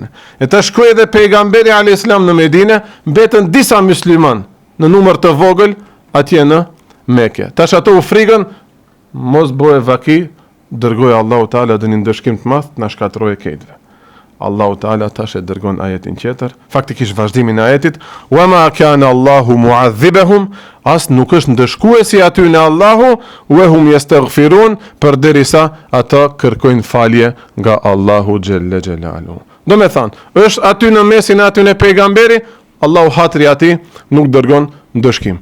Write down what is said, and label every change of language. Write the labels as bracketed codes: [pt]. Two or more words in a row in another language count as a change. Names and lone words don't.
[sq] E tash shkoi edhe pejgamberi [ar] عليه السلام [sq] në Medinë, mbetën disa musliman në numër të vogël atje në Mekë. Tash ato u frikën, mos bëhe vaki, dërgoi Allahu Teala dhe një dëshkim të madh, na shkatërroi këtëve. Allahu Teala tash e dërgon ajetin tjetër, faktikisht vazhdimin e ajetit, [ar] وما كان الله معذبهم, [sq] as nuk është ndëshkuesi aty në Allahu, [ar] وهم يستغفرون, [sq] përderisa ata kërkojnë falje nga Allahu [ar] جل جلاله. [sq] Do me thënë, është aty në mesin aty në pejgamberi, Allahu hatri ati nuk dërgon ndëshkim.